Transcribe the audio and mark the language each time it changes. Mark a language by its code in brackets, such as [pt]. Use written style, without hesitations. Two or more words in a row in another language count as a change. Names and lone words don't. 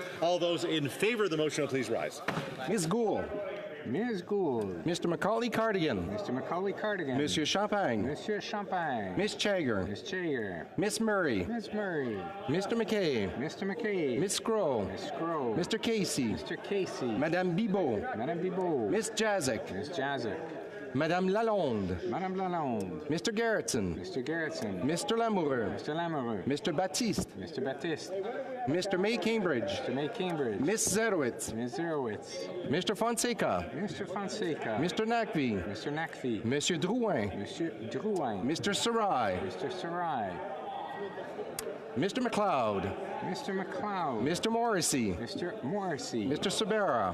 [en] All those in favor of the motion will please rise. Ms. Gould. Ms. Gould. Mr. Macaulay Cardigan. Mr. Macaulay Cardigan. Monsieur Champagne. Monsieur Champagne. Miss Chager. Ms. Chager. Miss Murray. Ms. Murray. Mr. McKay. Mr. McKay. Miss Scroll. Ms. Scroll. Mr. Casey. Mr. Casey. Madame Bibot. Madame Bibot. Miss Jazik. Ms. Jazik. Madame Lalonde. Madame Lalonde. Mr. Garrettson. Mr. Garrettson. Mr. Lamoureux. Mr. Lamoureux. Mr. Baptiste. Mr. Baptiste. Mr. May Cambridge. Mr. May Cambridge. Miss Zerowitz. Ms. Zerowitz. Mr. Fonseca. Mr. Fonseca. Mr. Nakvi. Mr. Nakvi. Monsieur Drouin. Monsieur Drouin. Mr. Sarai. Mr. Sarai. Mr. McLeod. Mr. McLeod. Mr. Morrissey. Mr. Morrissey. Mr. Sabera.